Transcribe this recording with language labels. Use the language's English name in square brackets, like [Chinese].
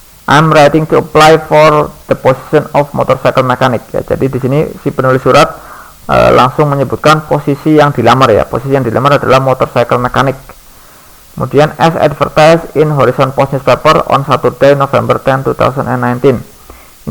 [English] I'm writing to apply for the position of motorcycle mechanic ya. [Indonesian] Jadi di sini si penulis surat langsung menyebutkan posisi yang dilamar ya. Posisi yang dilamar adalah motorcycle mechanic. Kemudian [English] as advertised in Horizon Post newspaper on Saturday November 10, 2019.